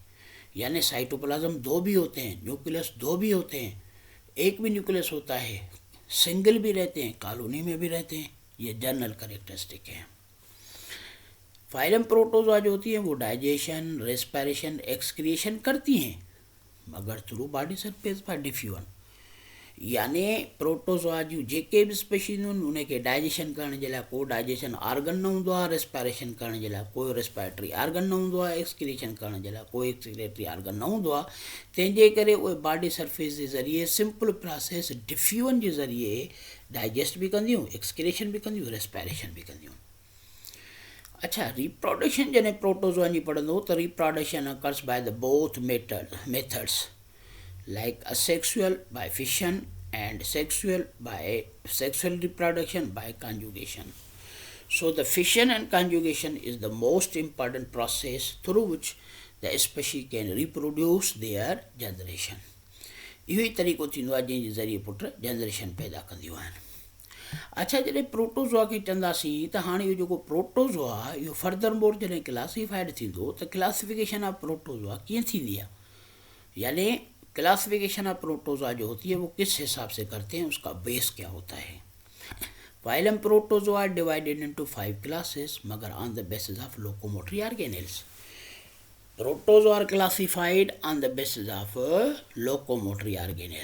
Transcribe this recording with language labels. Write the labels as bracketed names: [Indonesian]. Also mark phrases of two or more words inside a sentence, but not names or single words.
[Hindi] यानी साइटोप्लाज्म 2 भी होते हैं, न्यूक्लियस 2 भी होते हैं, एक भी न्यूक्लियस होता है, सिंगल भी रहते हैं, कॉलोनी में भी रहते हैं। ये [English] general characteristic [Hindi] है। [English] phylum protozoa [Hindi] जो होती है वो [English] digestion, respiration, excretion [Hindi] करती हैं मगर [English] through body surface by diffusion. [Sindhi] यानी प्रोटोज़ोआ जूं जेके बि स्पीशीज़ आहिनि उनखे डाइजेशन करण जे लाइ को [English] digestion organ [Sindhi] न हूंदो आहे, रेस्पिरेशन करण जे लाइ कोई [English] respiratory organ [Sindhi] न हूंदो आहे, एक्सक्रीशन करण जे लाइ कोई [English] excretory organ [Sindhi] न हूंदो आहे। तंहिंजे करे उहे [English] body surface [Sindhi] जे ज़रिए [English] simple process diffusion [Sindhi] जे ज़रिए डाइजेस्ट भी कंदियूं, एक्सक्रीशन भी कंदियूं, रेस्पिरेशन भी कंदियूं। अच्छा, रिप्रोडक्शन जॾहिं प्रोटोज़ोआ जी पढ़ंदो त [English] reproduction occurs by the both methods like asexual by fission and sexual reproduction by conjugation. So the fission and conjugation is the most important process through which the species can reproduce their generation. [Sindhi] इहो ई तरीक़ो थींदो आहे जंहिंजे ज़रिए पुट जनरेशन पैदा कंदियूं आहिनि। अच्छा, जॾहिं प्रोटोज़ोआ खे चवंदासीं त हाणे इहो जेको प्रोटोज़ोआ आहे इहो [English] further more [Sindhi] जॾहिं क्लासीफाइड थींदो त [English] classification of protozoa [Sindhi] कीअं थींदी आहे, [Hindi] यानी [English] classification of protozoa [Hindi] जो होती है वो किस हिसाब से करते हैं, उसका बेस क्या होता है। [English] phylum protozoa divided into 5 classes मगर on the basis of locomotory organelles. protozoa are classified on the basis of locomotory organelle.